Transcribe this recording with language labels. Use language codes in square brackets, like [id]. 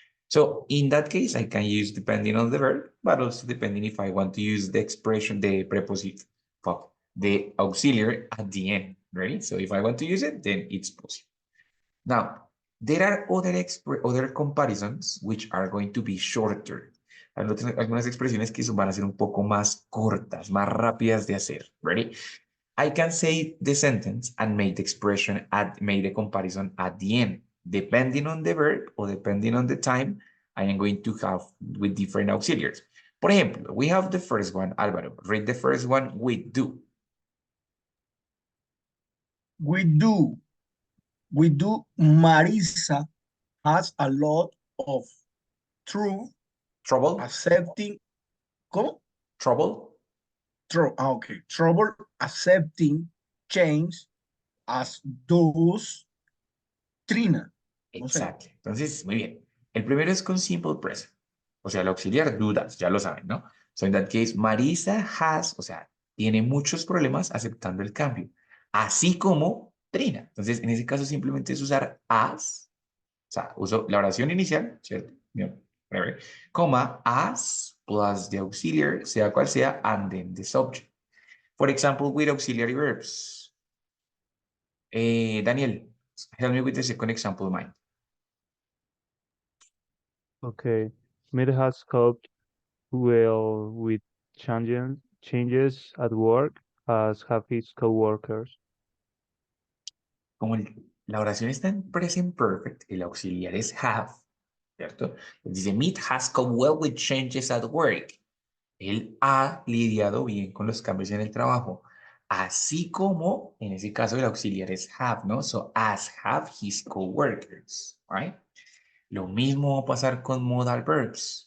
[en] So in that case, I can use depending on the verb, but also depending if I want to use the expression, the preposition, the auxiliary at the end, right? So if I want to use it, then it's possible. Now, there are other comparisons which are going to be shorter. [es] Hay algunas expresiones que van a ser un poco más cortas, más rápidas de hacer. [en] Ready? I can say the sentence and make the expression make the comparison at the end. Depending on the verb or depending on the time, I am going to have with different auxiliaries. [es] Por ejemplo, [en] we have the first one, Álvaro. Read the first one with do. We do. Marisa has a lot of true Trouble? accepting. [es] ¿Cómo? [en] Trouble? Okay. Trouble accepting change as does Trina. [es] No sé. Exacto. Entonces, muy bien. El primero es con simple present. O sea, el auxiliar dudas, ya lo saben, ¿no? [en] So in that case, [es] Marisa has, o sea, tiene muchos problemas aceptando el cambio. Así como Trina. Entonces, en ese caso simplemente es usar as, o sea, uso la oración inicial, ¿cierto? Bien, breve, coma, [en] as plus the auxiliary, [es] sea cual sea, [en] and then the subject. For example, with auxiliary verbs. Daniel, help me with the second example of mine. Okay. Meet has coped well with changes at work as have his coworkers. [es] Como la oración está en present perfect, el auxiliar es have, ¿cierto? Dice, [en] Meet has come well with changes at work. [es] Él ha lidiado bien con los cambios en el trabajo. Así como, en ese caso, el auxiliar es have, ¿no? [en] So, as have his coworkers, right? [es] Lo mismo va a pasar con modal verbs.